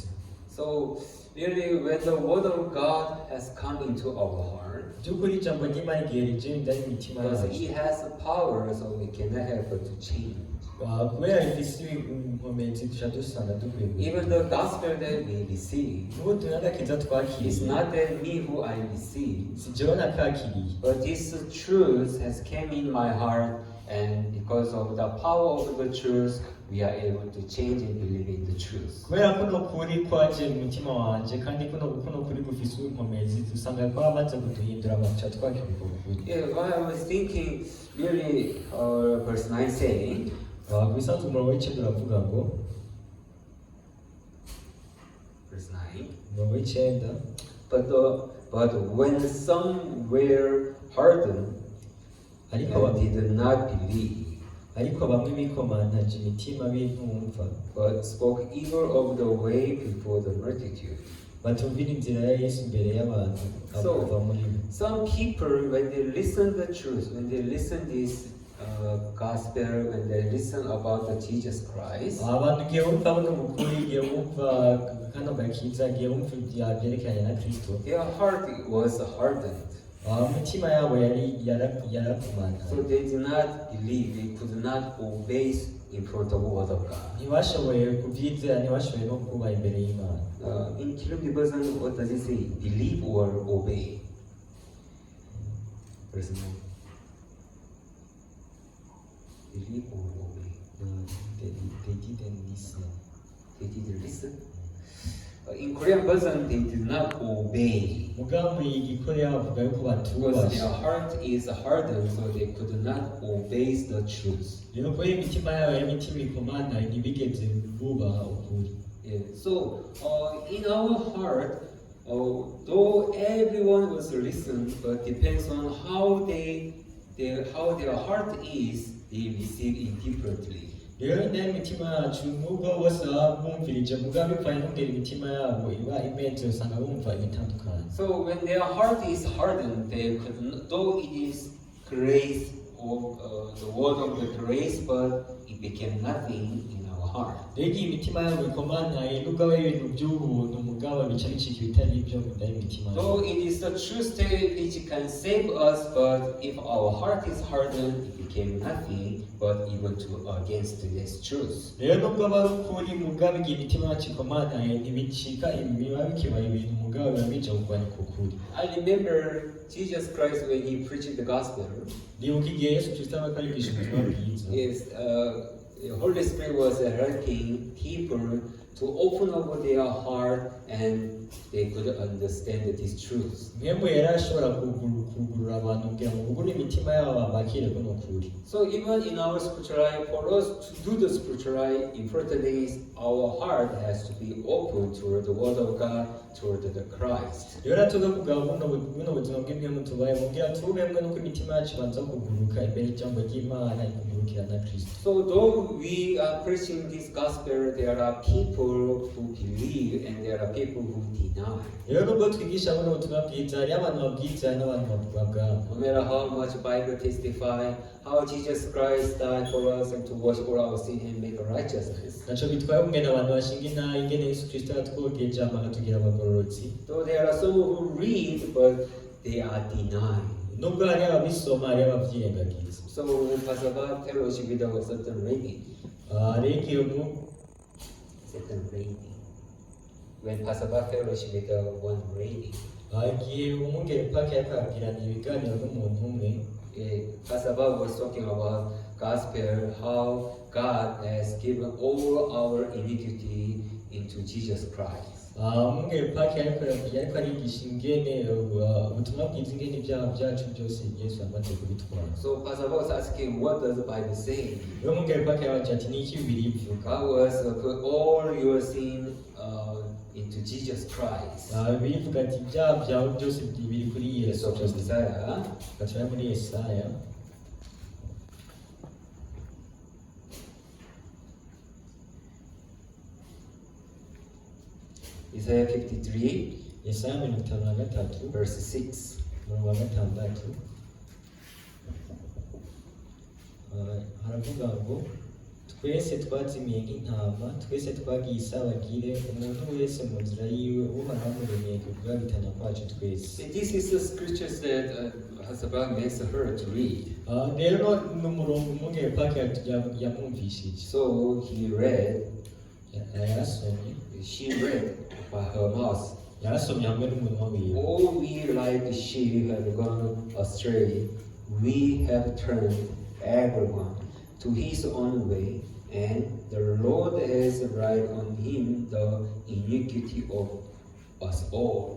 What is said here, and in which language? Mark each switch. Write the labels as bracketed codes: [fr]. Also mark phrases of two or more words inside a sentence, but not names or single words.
[en] So really, when the word of God has come into our heart, [rn] by'ukuri ijambo ry'Imana igihe rije indani imitima [en] because [rn] yacu, [en] it has the power, so we cannot help but to change. [rn] kubera rifise inkomezi duca dusanga dukwiye. [en] Even the gospel that we receive, [rn] n'ubutumwa n'agakiza [en] it's [rn] twakiriye, [en] not that me who I receive, [rn] si jewe nakakiriye, [en] but this truth has came in my heart, and because of the power of the truth, we are able to change and believe in the truth. [rn] kubera kuno kuri kwaje mu mutima wanje kandi kuno kuri gufise inkomezi dusanga ko amaze kuduhindura amaca twakiriye ukuri. [en] Yeah, while I was thinking, really, verse 9 saying, [rn] bisanzwe umurongo w'icenda uravuga ngo, [en] verse 9, [rn] umurongo w'icenda, [en] but when some were hardened [rn] ariko [en] and did not believe, [rn] ariko bamwe bikomantaje imitima b'intumva, [en] but spoke evil of the way before the multitude. [rn] batumvira inzira ya Yesu imbere y'abantu abava muri bo. [en] Some people, when they listen the truth, when they listen this gospel, when they listen about the Jesus Christ, [rn] abantu igihe wumva buno bukuri, igihe wumva kano gakiza, igihe wumva ibyerekeranye na Kristo, [en] their heart was hardened. [rn] imitima yabo yarakumantaye. [en] So they did not believe, they could not obey in front of the word of God. [rn] ntibashoboye kubyizera, ntibashoboye no kuba imbere y'Imana. [en] In Kirundi version, what does it say? Believe or obey? Verse 9. Believe or obey? They didn't listen. They didn't listen. In Korean version, they did not obey. [rn] Mugambo igikoreya bavuga yuko [en] Because [rn] batubasha. [en] their heart is hardened, so they could not obey the truth. [rn] Rero kubera imitima yabo y'imitima ikomantaye ntibigeze bubaha ukuri. [en] Yeah. So, in our heart, though everyone was listening, but depends on how their heart is, they receive it differently. [rn] rero indani imitima yacu nubwo bose baba bumvirije mugambo bivanye n'ingeri imitima yabo iba imeze, usanga bumva ibitandukanye. [en] So when their heart is hardened, they could not, though it is grace of the word of the grace, but it became nothing in our heart. [rn] rege imitima yabo ikomanaye nubwo aba ibintu by'ubuntu mugabo bica bicika ibitari ibyo mu imitima yabo. [en] So it is the true state which can save us, but if our heart is hardened, it became nothing but even to against this truth. [rn] rero nubwo aba ari ukuri mugabo igihe imitima yacu ikomanaye ntibicika ibiba bikibaye ibintu mugabo biba bica kurwanya ku kuri. [en] I remember Jesus Christ when he preached the gospel. [rn] nibuka igihe yesu kristo aba akarigisha ubutumwa bwiza. [en] Yes, the Holy Spirit was helping people to open up their heart and they could understand this truth. [rn] mwemwe yari ashobora kugurura abantu kugira ngo bugure imitima yabo bakire kuno kuri. [en] So even in our spiritual life, for us to do the spiritual life, important is our heart has to be open toward the Word of God, toward the Christ. [rn] rero tuga kugaba buno buzima bw'imwe tubaye mugira tubemwe nuko imitima yacu banza kuguruka imbere y'ijambo ry'Imana ikugurukira na Kristo. [en] So though we are preaching this gospel, there are people who believe and there are people who deny. [rn] rero nubwo twigisha buno butumwa bwiza hari abantu babwiza n'abantu babwanga. [en] No matter how much Bible testify how Jesus Christ died for us and to wash all our sin and make righteousness. [rn] naco bitwaye kungena abantu bashinga intahe ingene Yesu Kristo yatwogeje amatugira abagororotsi. [en] So there are some who read but they are denying. [rn] nubwo hari ababisoma hari abavyirengagiza. [en] So when Pastor Bob fellowship with a certain lady, when Pastor Bob fellowship with one lady, [rn] igihe umwungere paka yakabwirana ibiganiro n'umuntu umwe. [en] Pastor Bob was talking about gospel, how God has given all our iniquity into Jesus Christ. [rn] umwungere paka yariko arigisha ingene ubutumwa bwiza ingene ibyaha byacu byose Yesu yamaze kubitwara. [en] So Pastor Bob was asking, what does the Bible say? [rn] rero umwungere paka yabaje ati ni iki Bibiliya ivuga? [en] God was put all your sin into Jesus Christ. [rn] Bibiliya ivuga ati ibyaha byawe byose biri kuri Yesu So Kristo. [en] Isaiah, [rn] Gatura muri Yesaya. [en] Isaiah 53, [rn] Yesaya 53 [en] verse 6. [rn] umurongo wa 6. haravuga ngo twese twazimiye nk'intama, twese twagiye isabagire, umuntu wese mu nzira yiwe uhoraho amuremeye kubwabitanya kwacu twese. [en] This is the scriptures that Pastor makes her to read. [rn] rero n'umurongo umwungere paka yamwumvishije. [en] So he read, [rn] yarasomye [en] she read by her mouth. [rn] yarasomye hamwe n'umunwa wiwe. [en] All we like sheep have gone astray, we have turned everyone to his own way, and the Lord has laid on him the iniquity of us all.